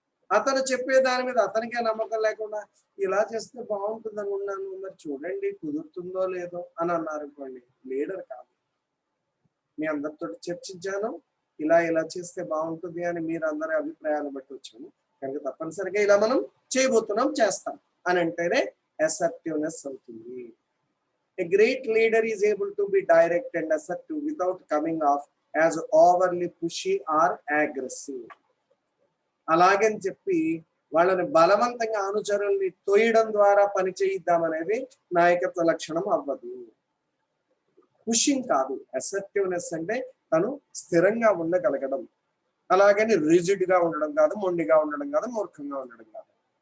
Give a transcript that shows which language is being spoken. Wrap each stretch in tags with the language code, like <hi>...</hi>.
<te>అతను చెప్పే దాని మీద అతనికే నమ్మకం లేకుండా ఇలా చేస్తే బాగుంటుంది అనుకున్నాను, మరి చూడండి కుదురుతుందో లేదో అని అన్నారు అనుకోండి, లీడర్ కాదు. మీ అందరితో చర్చించాను, ఇలా చేస్తే బాగుంటుంది అని మీరు అందరి అభిప్రాయాలు బట్టి వచ్చాము కనుక తప్పనిసరిగా ఇలా మనం చేయబోతున్నాం, చేస్తాం అని అంటేనే అసర్టివ్నెస్ అవుతుంది.</te> <en>A great leader is able to be direct and assertive without coming off as overly pushy or aggressive.</en> <te>అలాగని చెప్పి వాళ్ళని బలవంతంగా అనుచరుల్ని తోయడం ద్వారా పని చేయిద్దామనేది నాయకత్వ లక్షణం అవ్వదు. పుషింగ్ కాదు. అసర్టివ్నెస్ అంటే తను స్థిరంగా ఉండగలగడం. అలాగని రిజిడ్ గా ఉండడం కాదు, మొండిగా ఉండడం కాదు, మూర్ఖంగా ఉండడం కాదు.</te>